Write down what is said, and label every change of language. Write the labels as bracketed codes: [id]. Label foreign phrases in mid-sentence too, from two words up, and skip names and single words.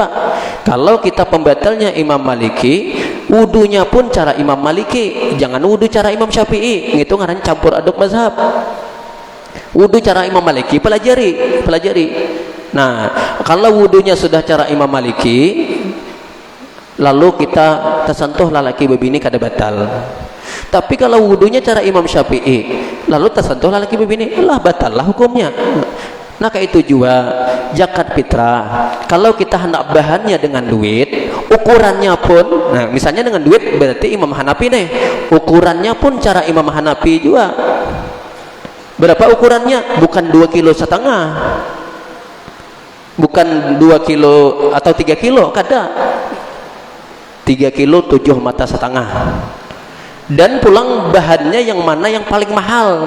[id] Kalau kita pembatalnya Imam Maliki, wudunya pun cara Imam Maliki, jangan wudu cara Imam Syafi'i, itu ngaran campur aduk mazhab. Wudu cara Imam Maliki pelajari. Nah kalau wudunya sudah cara Imam Maliki, [bjn] lalu kita tersentuh lalaki babini kada batal. [id] Tapi kalau wudunya cara Imam Syafi'i, lalu tersentuh [bjn] lalaki babini, [id] lah batal lah hukumnya. Nah kayak itu juga zakat fitrah. Kalau kita hendak bahannya dengan duit, ukurannya pun, nah misalnya dengan duit berarti Imam Hanafi nih, ukurannya pun cara Imam Hanafi juga. Berapa ukurannya? Bukan 2,5 kilo, bukan 2 kilo atau 3 kilo, kada 3 kilo 7 mata setengah. Dan pulang bahannya yang mana yang paling mahal?